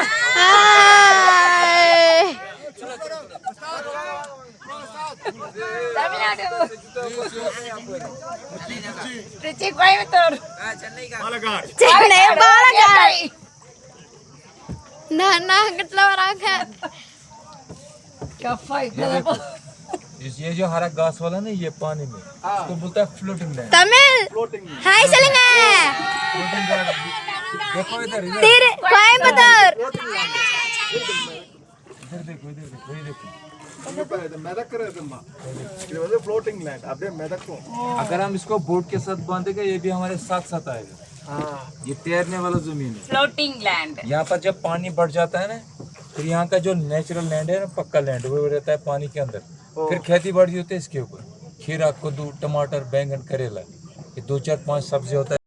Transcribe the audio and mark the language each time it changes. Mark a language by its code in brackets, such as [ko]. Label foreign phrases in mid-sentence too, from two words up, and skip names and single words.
[ta] தமிழ்நாடு, திருச்சி, கோயம்புத்தூர், சென்னை, பாலக்காடு. அங்கிட்டுல வராங்க. [hi] ये जो हरा घास वाला ना ये पानी में इसको बोलता है [en] floating land. [ta] தமிழ் [hi] फ्लोटिंग [ta] ஹாய் சொல்லுங்க [en] floating land [hi] देखो इधर इधर [ta] திரு கோயம்புத்தூர் [hi] इधर देखो ये देखो [ta] இது மிதக்கிறதுமா இது வந்து [en] floating land [ta] அப்படியே மிதக்கும் [hi] अगर हम इसको बोट के साथ बांधेंगे ये भी हमारे साथ साथ आएगा। ये तैरने वाला जमीन है। [en] floating land [hi] यहाँ पर जब पानी बढ़ जाता है ना फिर यहाँ का जो [en] natural land [hi] है ना पक्का लैंड वो रहता है पानी के अंदर। फिर खेती बाड़ी होती है इसके ऊपर खीरा कद्दू टमाटर बैंगन करेला ये 2 4 5 सब्जी होता है।